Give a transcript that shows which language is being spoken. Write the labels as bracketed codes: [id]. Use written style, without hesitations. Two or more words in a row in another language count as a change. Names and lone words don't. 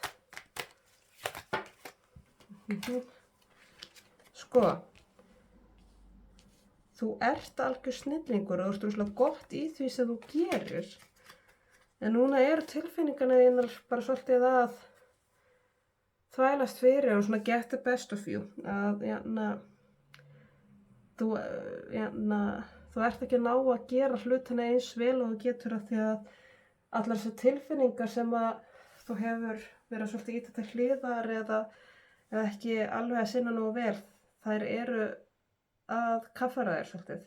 [is] Sko, þú ert algjör snillingur og þú ert rosalega gott í því sem þú gerir. En núna eru tilfinningarna þínar bara svolítið að þvælast fyrir og svona [en] get the best of you. [is] Að þú ert ekki að ná að gera hlutina eins vel og þú getur að því að allar þessar tilfinningar sem að þú og hefur verið svolítið ítað til hliðar eða ekki alveg að sinna nógu vel, þær eru að kaffæra þér svolítið.